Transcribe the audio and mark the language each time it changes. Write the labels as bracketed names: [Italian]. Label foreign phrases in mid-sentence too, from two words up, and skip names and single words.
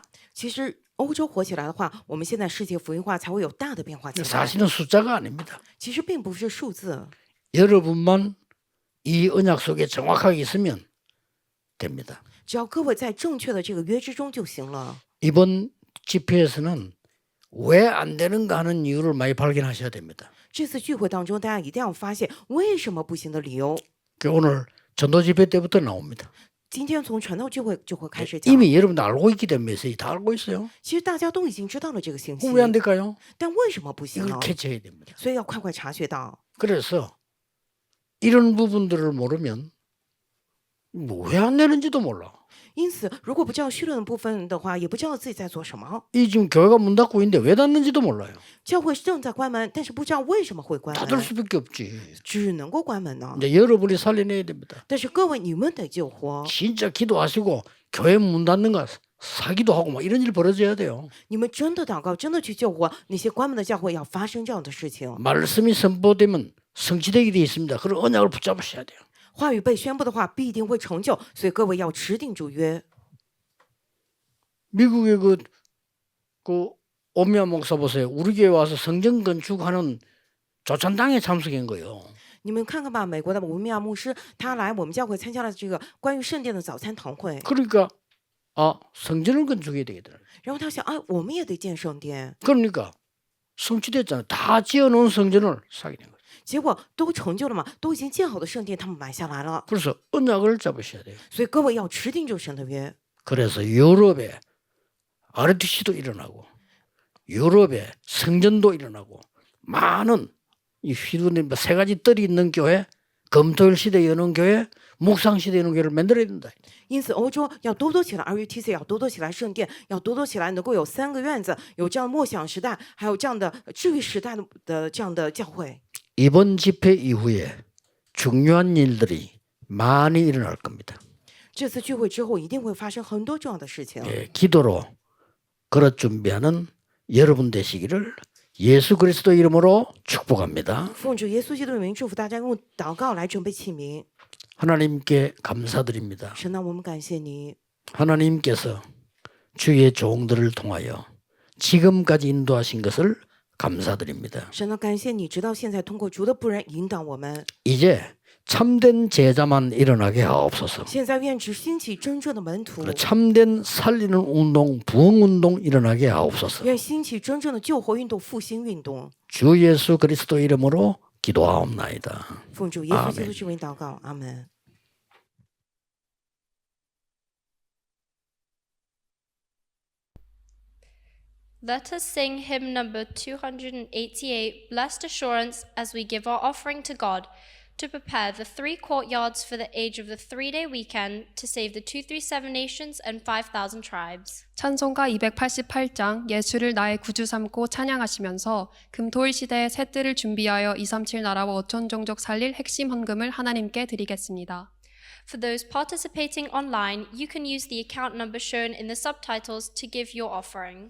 [Chinese] 其实欧洲火起来的话，我们现在世界福音化才会有大的变化起来。 [Korean] 사실은 숫자가 아닙니다. [Chinese] 其实并不是数字， [Korean] 여러분만 이 언약 속에 정확하게 있으면 됩니다. [Chinese] 只要各位在正确的这个约之中就行了。 [Korean] 이번 집회에서는 왜 안 되는가 하는 이유를 많이 발견하셔야 됩니다. [Chinese] 这次聚会当中，大家一定要发现为什么不行的理由。 [Korean] 오늘 전도 집회 때부터 나옵니다. [Chinese] 今天从传道聚会就会开始讲。 [Korean] 이미 여러분들 알고 있기 때문에 다 알고 있어요. [Chinese] 其实大家都已经知道了这个信息， [Korean] 왜 안 될까요? [Chinese] 但为什么不行 [Korean] 이걸 [Chinese] 呢？ [Korean] 캐치해야 됩니다. [Chinese] 所以要快快察觉到。 [Korean] 그래서 이런 부분들을 모르면 왜 안 되는지도 몰라. [Chinese] 因此，如果不知道绪论的部分的话，也不知道自己在做什么。 [Korean] 이 지금 교회가 문 닫고 있는데 왜 닫는지도 몰라요. [Chinese] 教会正在关门，但是不知道为什么会关 [Korean] 닫을 [Chinese] 门， [Korean] 수밖에 없지. [Chinese] 只能够关门呢。 [Korean] 이제 여러분이 살려내야 됩니다. [Chinese] 但是各位，你们得救活， [Korean] 진짜 기도하시고 교회 문 닫는 거 사기도 하고 막 이런 일 벌어져야 돼요. [Chinese] 你们真的祷告，真的去救活那些关门的教会，要发生这样的事情。 [Korean] 말씀이 선포되면 성취되게 돼 있습니다. 그런 언약을 붙잡으셔야 돼요. [Chinese] 话语被宣布的话，必定会成就，所以各位要持定主约。 [Korean] 미국의 그 오미아 목사 보세요. 우리 교회 와서 성전 건축하는 조찬당에 참석한 거예요. [Chinese] 你们看看吧，美国的文密亚牧师，他来我们教会参加了这个关于圣殿的早餐堂会。 [Korean] 그러니까 성전을 건축해야 되겠더라. [Chinese] 然后他想，哎，我们也得建圣殿。 [Korean] 그러니까 성취됐잖아요. 다 지어놓은 성전을 사게 된 거예요. [Chinese] 结果都成就了嘛，都已经建好的圣殿，他们买下来了。 [Korean] 그래서 언약을 잡으셔야 돼요. [Chinese] 所以各位要持定这神的约。 [Korean] 그래서 유럽에 RTC도 일어나고 유럽에 성전도 일어나고 많은 이 휘두른 세 가지 뜰이 있는 교회, 검토일 시대에 여는 교회, 묵상 시대에 여는 교회를 만들어야 된다. [Chinese] 因此，欧洲要多多起来，RUTC 要多多起来，圣殿要多多起来，能够有3个院子，有这样默想时代，还有这样的治愈时代的这样的教会。 [Korean] 이번 집회 이후에 중요한 일들이 많이 일어날 겁니다. [Chinese] 这次聚会之后，一定会发生很多重要的事情。 [Korean] 기도로 그릇 준비하는 여러분 되시기를 예수 그리스도 이름으로 축복합니다. [Chinese] 奉主耶稣基督的名祝福大家，用祷告来准备器皿。 [Korean] 하나님께 감사드립니다. [Chinese] 神啊，我们感谢你。 [Korean] 하나님께서 주의 종들을 통하여 지금까지 인도하신 것을 감사드립니다. [Chinese] 神啊，感谢你，直到现在通过主的仆人引导我们。 [Korean] 이제 참된 제자만 일어나게 하옵소서. [Chinese] 现在愿只兴起真正的门徒， [Korean] 참된 살리는 운동, 부흥 운동 일어나게 하옵소서. [Chinese] 愿兴起真正的救活运动、复兴运动。 [Korean] 주 예수 그리스도 이름으로 기도하옵나이다. [Chinese] 奉主耶稣基督之名祷告，阿门。 [English] The Let us sing hymn number 288, Blessed Assurance, as we give our offering to God, to prepare the 3 courtyards for the age of the 3-day weekend to save the 237 nations and 5,000 tribes. [Korean] 찬송가 288장 예수를 나의 구주 삼고 찬양하시면서 금토일 시대의 새 뜰을 준비하여 237 나라와 5천 종족 살릴 핵심 헌금을 하나님께 드리겠습니다. [English] For those participating online, you can use the account number shown in the subtitles to give your offering.